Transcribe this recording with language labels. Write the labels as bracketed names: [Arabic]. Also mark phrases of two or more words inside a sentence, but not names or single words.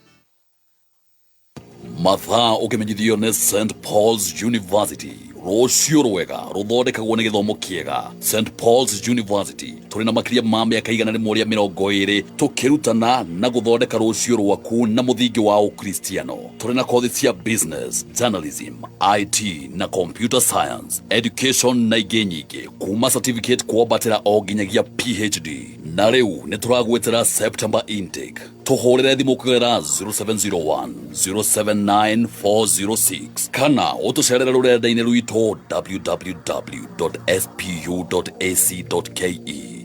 [Kikuyu] Mathaa ũkĩmenyithio nĩ St. Paul's University. Rũciũ rwega rũthondekagwo nĩ gĩthomo kĩega. St. Paul's University tũrĩ na makĩria ma mĩaka 120 tũkĩrutana na gũthondeka rũciũ rwaku na mũthingi wa ũkristiano. Tũrĩ na kothi cia business, journalism, IT na [English] computer science, [Kikuyu] education na ingĩ nyingĩ kuma certificate kwambatĩra o nginyagia PhD. Na rĩu nĩ tũragwĩtĩra [English] September intake. [Kikuyu] Tũhũrĩre thimũ kũgerera 0701-079-406 kana ũtũcerere rũrenda-inĩ rwitũ www.spu.ac.ke.